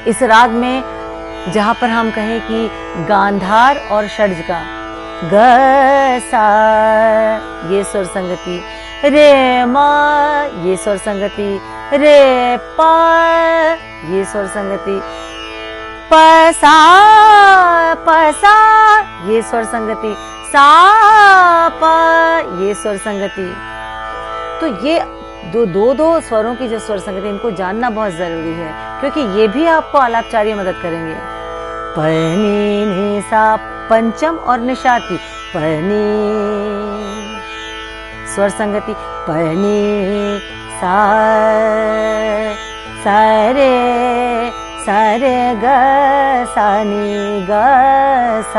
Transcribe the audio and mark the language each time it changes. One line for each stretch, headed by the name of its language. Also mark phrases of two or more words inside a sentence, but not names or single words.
Hindi: इस राग में जहां पर हम कहें कि गांधार और षड्ज का ग सा, ये स्वर संगति, रे म, ये स्वर संगति, रे प, ये स्वर संगति, प सा, ये स्वर संगति, सा प, ये स्वर संगति। तो ये दो स्वरों की जो स्वर संगति, इनको जानना बहुत जरूरी है, क्योंकि ये भी आपको आलापचार्य मदद करेंगे। प नि नि सा, पंचम और निषाद की प नि, स्वर संगति प नि सा, सा रे ग सा नी ग सा,